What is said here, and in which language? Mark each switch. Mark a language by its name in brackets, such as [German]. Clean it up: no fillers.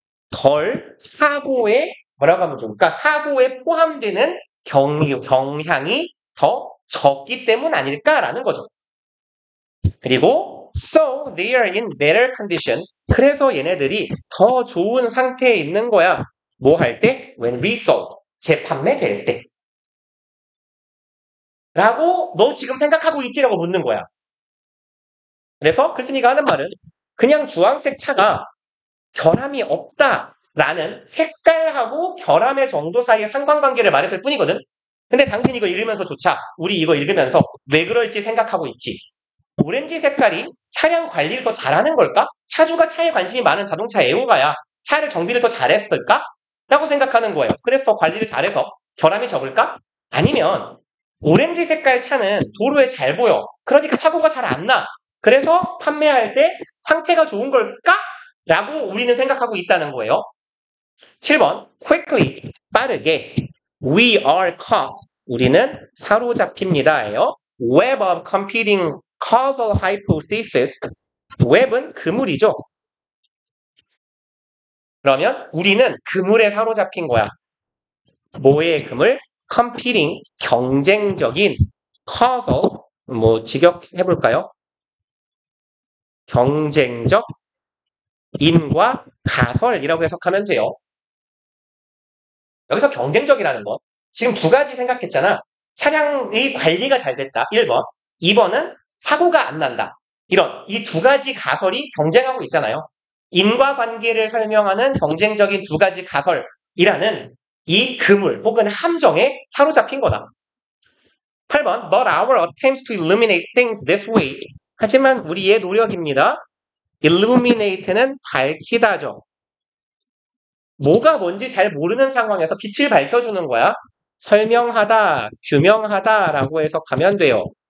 [Korean] 덜 사고에 뭐라고 하면 좋을까? 사고에 포함되는 경향이 더 적기 때문 아닐까라는 거죠. 그리고 [English] so they are in better condition. [Korean] 그래서 얘네들이 더 좋은 상태에 있는 거야. 뭐 할 때? [English] when resold. [Korean] 재판매될 때. 라고 너 지금 생각하고 있지라고 묻는 거야. 그래서 글쓴이가 하는 말은 그냥 주황색 차가 결함이 없다라는 색깔하고 결함의 정도 사이의 상관관계를 말했을 뿐이거든. 근데 당신 이거 읽으면서조차 우리 이거 읽으면서 왜 그럴지 생각하고 있지. 오렌지 색깔이 차량 관리를 더 잘하는 걸까? 차주가 차에 관심이 많은 자동차 애호가야. 차를 정비를 더 잘했을까? 라고 생각하는 거예요. 그래서 더 관리를 잘해서 결함이 적을까? 아니면 오렌지 색깔 차는 도로에 잘 보여. 그러니까 사고가 잘 안 나. 그래서 판매할 때 상태가 좋은 걸까? 라고 우리는 생각하고 있다는 거예요. 7번 quickly 빠르게 [English] we are caught [Korean] 우리는 사로잡힙니다예요. [English] web of competing causal hypothesis [Korean] 웹은 그물이죠. 그러면 우리는 그물에 사로잡힌 거야. 뭐의 그물? competing 경쟁적인 causal 뭐 직역해볼까요? 경쟁적 인과 가설이라고 해석하면 돼요. 여기서 경쟁적이라는 건 지금 두 가지 생각했잖아. 차량의 관리가 잘 됐다. 1번. 2번은 사고가 안 난다. 이런 이 두 가지 가설이 경쟁하고 있잖아요. 인과관계를 설명하는 경쟁적인 두 가지 가설이라는 이 그물 혹은 함정에 사로잡힌 거다. 8번. [English] But our attempts to illuminate things this way. [Korean] 하지만 우리의 노력입니다. illuminate는 밝히다죠. 뭐가 뭔지 잘 모르는 상황에서 빛을 밝혀주는 거야. 설명하다, 규명하다라고 해석하면 돼요.